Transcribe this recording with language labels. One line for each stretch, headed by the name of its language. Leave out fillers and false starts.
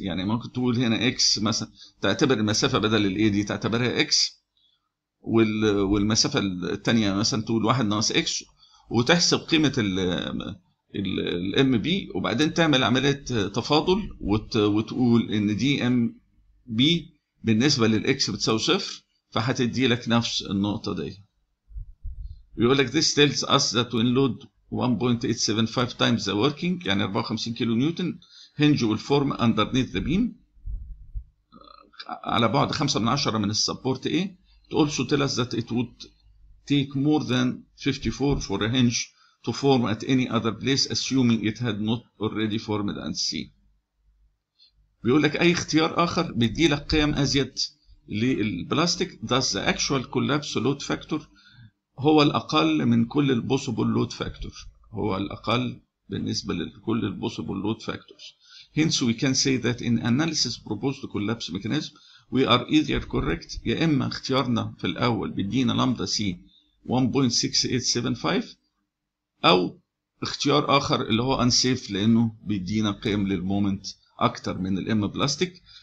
Arabic: يعني ممكن تقول هنا اكس مثلا، تعتبر المسافة بدل الاي دي تعتبرها اكس، والمسافة التانية مثلا تقول 1 ناقص اكس، وتحسب قيمة الام بي، وبعدين تعمل عملية تفاضل وتقول ان دي ام بي بالنسبة للاكس بتساوي 0، فهتدي لك نفس النقطة دي. بيقول لك
English: this tells us that when load 1.875 times the working
Arabic: يعني 54 كيلو نيوتن
English: hinge will form underneath the beam
Arabic: على بعد 5/10 من السبورت A.
English: It also tells us that it would take more than 54 for a hinge to form at any other place assuming it had not already formed at C.
Arabic: بيقول لك أي اختيار آخر بيدي لك قيم أزيد للبلاستيك.
English: thus the actual collapse load factor
Arabic: هو الأقل من كل البوسيبل لود فاكتور، هو الأقل بالنسبة لكل البوسيبل لود فاكتورز.
English: Hence we can say that in analysis proposed collapse mechanism we are either correct،
Arabic: يا إما اختيارنا في الأول بيدينا لامدا سي 1.6875، أو اختيار آخر اللي هو unsafe لأنه بيدينا قيم للمومنت أكتر من الام بلاستيك.